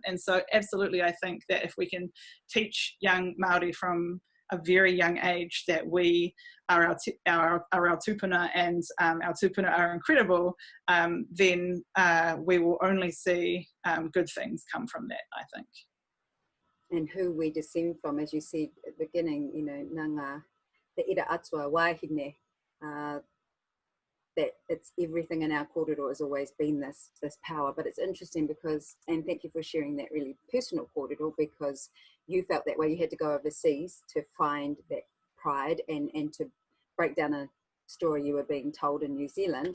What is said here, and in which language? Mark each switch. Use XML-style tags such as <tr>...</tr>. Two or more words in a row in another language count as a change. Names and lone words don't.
<en>And so absolutely, I think that if we can teach young Māori from a very young age that we are our tupuna, and our tupuna are incredible, then we will only see good things come from that, I think. And who we descend from, as you said at the beginning, nanga the</en> <mi>ira atua wahine,</mi> <en>that it's everything in our kōrero has always been this power. But it's interesting because, and thank you for sharing that really personal kōrero, because you felt that way. You had to go overseas to find that pride and to break down a story you were being told in New Zealand.</en>